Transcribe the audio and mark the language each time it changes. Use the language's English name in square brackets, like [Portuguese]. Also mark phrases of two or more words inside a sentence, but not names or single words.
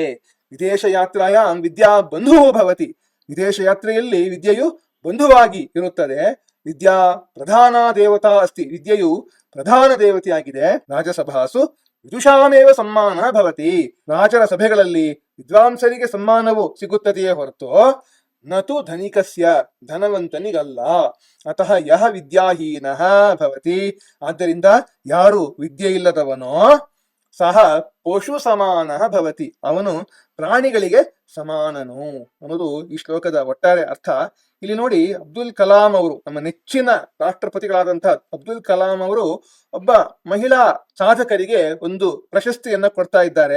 [Sanskrit] ವಿದೇಶ ಯಾತ್ರಾಯಾಂ ವಿದ್ಯಾ ಬಂಧುವು ಭವತಿ, [Kannada] ವಿದೇಶ ಯಾತ್ರೆಯಲ್ಲಿ ವಿದ್ಯೆಯು ಬಂಧುವಾಗಿ ಇರುತ್ತದೆ. [Sanskrit] ವಿದ್ಯಾ ಪ್ರಧಾನ ದೇವತಾ ಅಸ್ತಿ, [Kannada] ವಿದ್ಯೆಯು ಪ್ರಧಾನ ದೇವತೆಯಾಗಿದೆ. [Sanskrit] ರಾಜಸಭಾಸು ವಿದುಷಾಮೇವ ಸಮ್ಮಾನ ಭವತಿ, [Kannada] ರಾಜರ ಸಭೆಗಳಲ್ಲಿ ವಿದ್ವಾಂಸರಿಗೆ ಸಮ್ಮಾನವು ಸಿಗುತ್ತದೆಯೇ ಹೊರತು [Sanskrit] ನತು ಧನಿಕಸ್ಯ [Kannada] ಧನವಂತನಿಗಲ್ಲ. [Sanskrit] ಅತಃ ಯಹ ವಿದ್ಯಾಹೀನಃ ಭವತಿ, [Kannada] ಆದ್ದರಿಂದ ಯಾರು ವಿದ್ಯೆ ಇಲ್ಲದವನೋ ಸಹ [Sanskrit] ಪಶು ಸಮಾನ ಭವತಿ, [Kannada] ಅವನು ಪ್ರಾಣಿಗಳಿಗೆ ಸಮಾನನು ಅನ್ನೋದು ಈ ಶ್ಲೋಕದ ಒಟ್ಟಾರೆ ಅರ್ಥ. ಇಲ್ಲಿ ನೋಡಿ, ಅಬ್ದುಲ್ ಕಲಾಂ ಅವರು, ನಮ್ಮ ನೆಚ್ಚಿನ ರಾಷ್ಟ್ರಪತಿಗಳಾದಂತಹ ಅಬ್ದುಲ್ ಕಲಾಂ ಅವರು ಒಬ್ಬ ಮಹಿಳಾ ಸಾಧಕರಿಗೆ ಒಂದು ಪ್ರಶಸ್ತಿಯನ್ನ ಕೊಡ್ತಾ ಇದ್ದಾರೆ.